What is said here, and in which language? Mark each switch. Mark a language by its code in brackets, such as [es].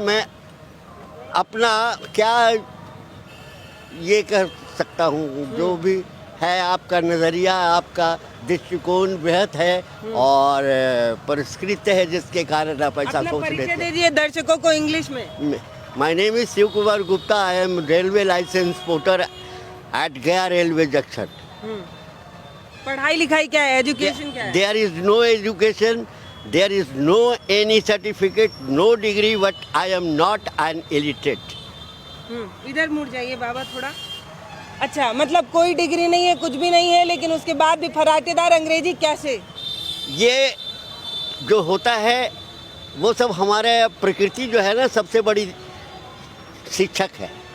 [hi] मैं अपना क्या ये कह सकता हूँ, जो भी है आपका नज़रिया, आपका दृष्टिकोण बेहद है और परिष्कृत है, जिसके कारण आप ऐसा अपना सोच परिचय लेते हैं. दीजिए दर्शकों को इंग्लिश में। [en] My name is Shiv Kumar Gupta. I am railway licence porter at Gaya railway junction. [hi] पढ़ाई लिखाई क्या है, एजुकेशन क्या है? [en] There is no education, there is no any certificate, no degree, but I am not an illiterate. [hi] इधर मुड़ जाइए बाबा थोड़ा। अच्छा, मतलब कोई डिग्री नहीं है, कुछ भी नहीं है, लेकिन उसके बाद भी फराटेदार अंग्रेजी कैसे? ये जो होता है वो सब हमारे प्रकृति जो है ना, सबसे बड़ी शिक्षक है.